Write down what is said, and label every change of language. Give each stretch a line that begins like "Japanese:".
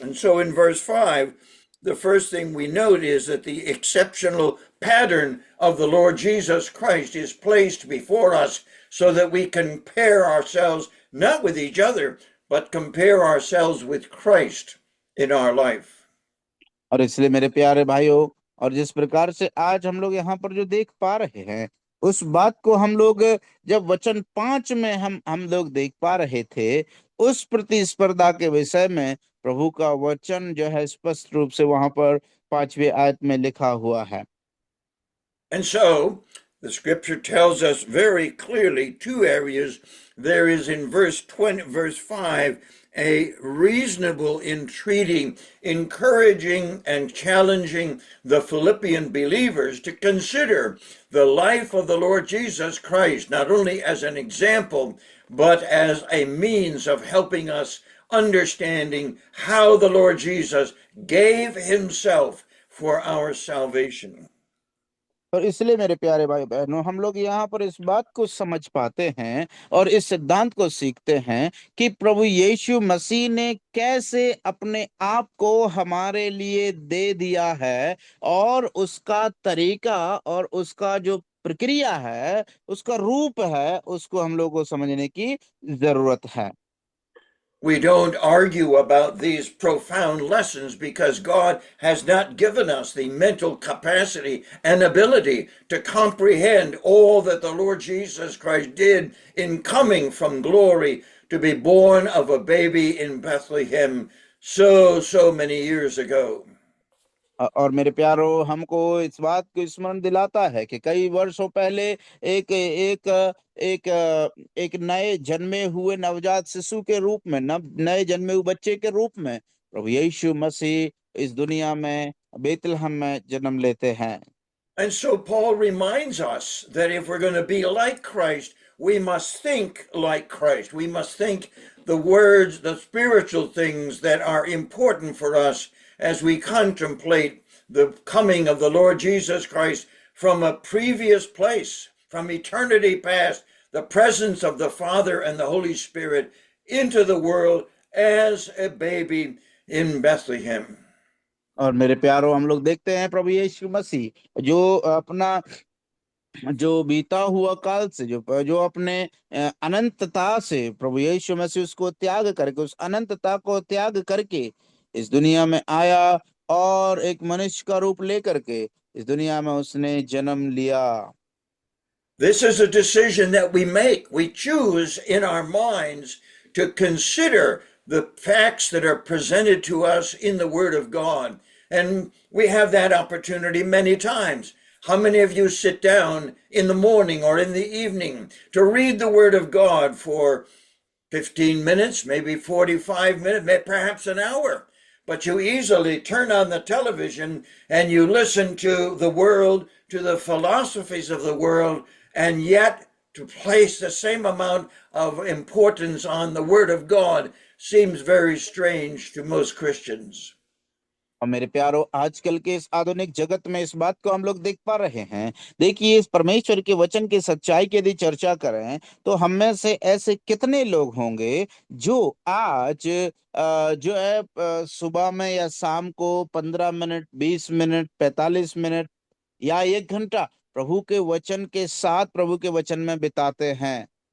English: And so in verse 5, the first thing we note is that the exceptional pattern of the Lord Jesus Christ is placed before us so that we compare ourselves not with each other, but compare ourselves with Christ in our life.
Hindi: और इसलिए मेरे प्यारे भाइयों, और जिस प्रकार से आज हम लोग यहाँ पर जो देख पा रहे हैं, उस बात को हम लोग जब वचन 5 में हम लोग देख पा रहे थे, उस प्रतिस्पर्धा के विषय में प्रभु का वचन जो है स्पष्ट रूप से वहां पर 5वीं आयत में लिखा हुआ है।
English: And so the scripture tells us very clearly two areas. There is in verse 5, a reasonable entreaty, encouraging and challenging the Philippian believers to consider the life of the Lord Jesus Christ, not only as an example, but as a means of helping us understanding how the Lord Jesus gave himself for our salvation.
Hindi: और इसलिए मेरे प्यारे भाई बहनों, हम लोग यहाँ पर इस बात को समझ पाते हैं और इस सिद्धांत को सीखते हैं कि प्रभु यीशु मसीह ने कैसे अपने आप को हमारे लिए दे दिया है, और उसका तरीका और उसका जो प्रक्रिया है, उसका रूप है, उसको हम लोग को समझने की जरूरत है।
English: We don't argue about these profound lessons because God has not given us the mental capacity and ability to comprehend all that the Lord Jesus Christ did in coming from glory to be born of a baby in Bethlehem so many years ago.
Hindi: और मेरे प्यारो, हमको इस बात को स्मरण दिलाता है कि कई वर्षों पहले एक एक एक एक नए जन्मे हुए नवजात शिशु के रूप में, नए जन्मे हुए बच्चे के रूप में प्रभु यीशु मसीह इस दुनिया में बेतलहम में जन्म लेते हैं।
English: And so Paul reminds us that if we're going to be like Christ, we must think like Christ. We must think the words, the spiritual things that are important for us as we contemplate the coming of the Lord Jesus Christ from a previous place, from eternity past, the presence of the Father and the Holy Spirit into the world as a baby in Bethlehem.
Hindi: और मेरे प्यारो, हम लोग देखते हैं प्रभु यीशु मसीह जो अपना जो बीता हुआ काल से जो अपने अनंतता से प्रभु यीशु मसीह उसको त्याग करके, उस अनंतता को त्याग करके इस दुनिया में आया, और एक मनुष्य का रूप लेकर के इस दुनिया में उसने जन्म लिया।
English: This is a decision that we make. We choose in our minds to consider the facts that are presented to us in the Word of God. And we have that opportunity many times. How many of you sit down in the morning or in the evening to read the Word of God for 15 minutes, maybe 45 minutes, perhaps an hour? But you easily turn on the television and you listen to the world, to the philosophies of the world, and yet to place the same amount of importance on the Word of God seems very strange to most Christians.
Hindi: और मेरे प्यारो, आजकल के इस आधुनिक जगत में इस बात को हम लोग देख पा रहे हैं। देखिए, इस परमेश्वर के वचन की सच्चाई की यदि चर्चा करें तो हम में से ऐसे कितने लोग होंगे जो आज जो है सुबह में या शाम को 15 मिनट, 20 मिनट, 45 मिनट या 1 घंटा प्रभु के वचन के साथ, प्रभु के वचन में बिताते हैं।